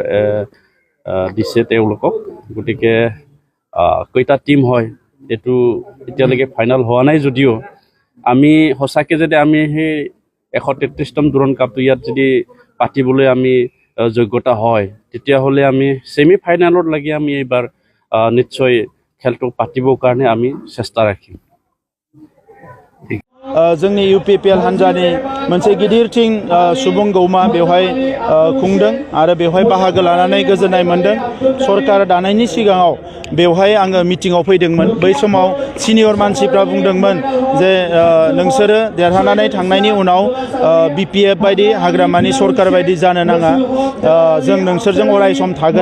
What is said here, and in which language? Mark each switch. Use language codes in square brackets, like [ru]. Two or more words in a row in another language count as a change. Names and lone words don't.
[as] দিছে তেওঁলোকক গতিকে কেইটা টিম হয় এইটো এতিয়ালৈকে ফাইনেল হোৱা নাই যদিও আমি সঁচাকৈ যদি আমি সেই 133তম দুৰণ কাপটো ইয়াত যদি পাতিবলৈ আমি যোগ্যতা হয় তেতিয়াহ'লে আমি ছেমি ফাইনেলত লাগি আমি এইবাৰ নিশ্চয় খেলটো পাতিবৰ কাৰণে আমি চেষ্টা ৰাখিম [brx] जोंनि UPPL हान्जानि मोनसे गिदिरथिं सुबुं गौमा बेवहाय खुंदों आरो बेवहाय बाहागो लानानै गोजोननाय मोनदों। सरकार दानायनि सिगाङाव बेवहाय आङो मिटिङाव फैदोंमोन। बै समाव सिनियर मानसिफ्रा बुंदोंमोन जे नोंसोरो देरहानानै थांनायनि उनाव BPF बायदि हाग्रामानि सरकार बायदि जानो नाङा, जों नोंसोरजों अराय सम थागोन।